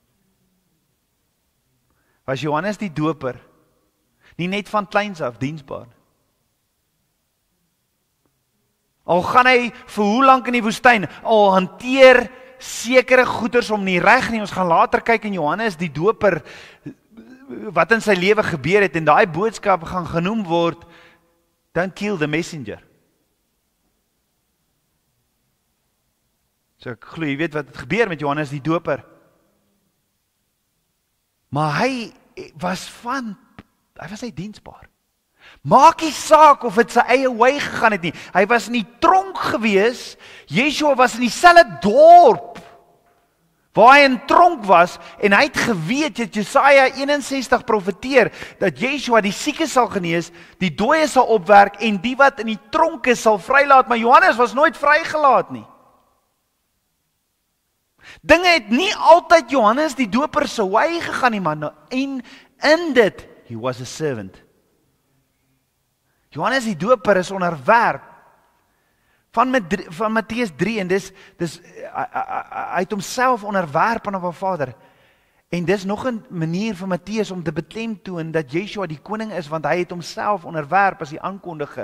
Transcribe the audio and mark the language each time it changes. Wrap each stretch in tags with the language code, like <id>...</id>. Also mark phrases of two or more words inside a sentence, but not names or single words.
<af>Was Johannes die Doper nie net van kleins af diensbaar? Al gaan hy vir hoe lank in die woestyn, al hanteer sekere goeders om nie reg nie. Ons gaan later kyk in Johannes die Doper, wat in sy lewe gebeur het, en daai boodskap gaan genoem word,</af> <en>don't kill the messenger.</en> <af>So ek glo, jy weet wat het gebeur met Johannes die Doper. Maar hy was nie diensbaar. Maak nie saak of het sy eie way gegaan het nie. Hy was in die tronk gewees, Yeshua was in dieselfde dorp, waar hy in tronk was, en hy het geweet, het Jesaja 61 profeteer, dat Yeshua die sieke sal genees, die dooie sal opwerk, en die wat in die tronk is, sal vrylaat, maar Johannes was nooit vrygelaat nie. Dinge het nie altyd Johannes die Doper se way gegaan nie, man, en in dit,</af> <en>he was a servant.</en> <af>Johannes die Doper is onderwerp van Matteus 3, en dis hy het homself onderwerp aan Abba Vader. En dis nog 'n manier vir Matteus om te beklemtoon dat Yeshua die koning is, want hy het homself onderwerp as die aankondiger.</af>